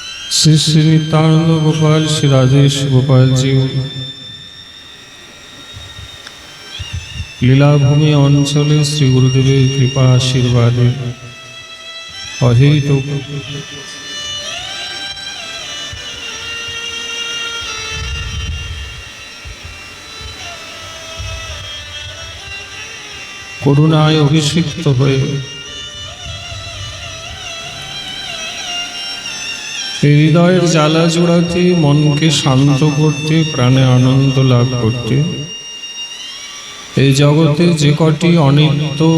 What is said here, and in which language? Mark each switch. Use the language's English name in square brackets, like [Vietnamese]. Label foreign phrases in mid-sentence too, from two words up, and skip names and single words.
[Bangla] শ্রী শ্রী নিত্যানন্দ গোপাল শ্রী রাজেশ গোপাল জী লীলাভূমি অঞ্চলে শ্রী গুরুদেবের কৃপা আশীর্বাদে অহেতুক করুণায় অভিষিক্ত হয়ে হৃদয়ের জ্বালা জোড়াতে, মনকে শান্ত করতে, প্রাণে আনন্দ লাভ করতে এই জগতে যে কটি অনিত্য,